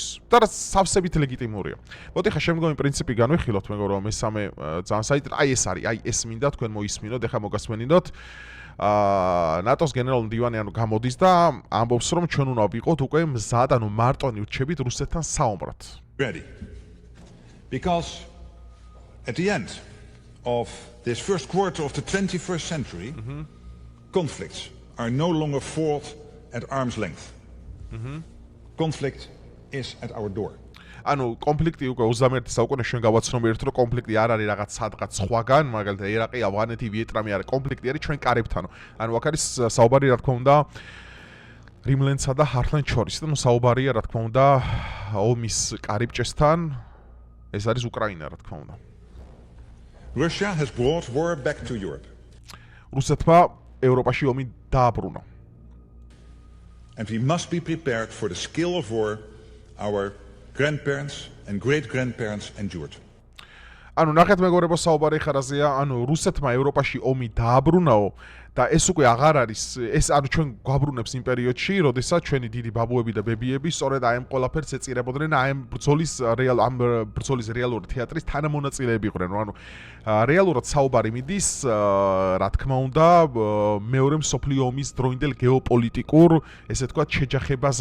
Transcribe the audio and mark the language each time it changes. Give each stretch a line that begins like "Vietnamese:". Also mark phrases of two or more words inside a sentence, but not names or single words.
Georgian: და რაც სავსებით ლეგიტიმურია. მოდი ხა შემდგომი პრინციპი განვიხილოთ, მეგობრებო, მესამე ძალიან საინტერესო, ეს არის, ეს მინდა თქვენ მოისმინოთ, ეხა მოგასმენინოთ. ნატოს გენერალური მდივანი ანუ გამოდის და ამბობს, რომ ჩვენ უნდა ვიყოთ უკვე მზად, ანუ მარტონი ვრჩებით რუსეთთან საომრად.
English: Ready. Because at the end of this first quarter of the 21st century, conflicts are no longer fought at arm's length. Conflict is at our door.
Georgian: ანუ კონფლიქტი უკვე 21 საუკუნეში ჩვენ გავაცნობიერეთ, რომ კონფლიქტი არ არის რაღაც სადღაც სხვაგან, მაგალითად ერაყი, ავღანეთი, ვიეტნამი არის, კონფლიქტი არის ჩვენ კარებთან. ანუ აქ არის საუბარი, რა თქმა უნდა, რიმლენსა და ჰართლენდს შორის. და საუბარია, რა თქმა უნდა, ომის კარიბჭესთან, ეს არის უკრაინა, რა თქმა უნდა.
English: Russia has brought war back to Europe.
Georgian: რუსეთმა ევროპაში ომი დააბრუნა.
English: And we must be prepared for the scale of war our grandparents and great-grandparents endured.
Georgian: ანუ ნახეთ მეგობრებო, საუბარი ხარაზეა, ანუ რუსეთმა ევროპაში ომი დააბრუნაო და ეს უკვე აღარ არის ეს ანუ ჩვენ გვაბრუნებს იმ პერიოდში, როდესაც ჩვენი დიდი ბაბუები და ბებიები სწორედ აი ამ ყველაფერს ეწირებოდნენ, აი ამ ბრძოლის რეალური თეატრის თანამონაწილეები იყვნენ, ანუ რეალურად საუბარი მიდის, რა თქმა უნდა, მეორე მსოფლიო ომის დროინდელ გეოპოლიტიკურ, ესე ვთქვათ, შეჯახებაზე.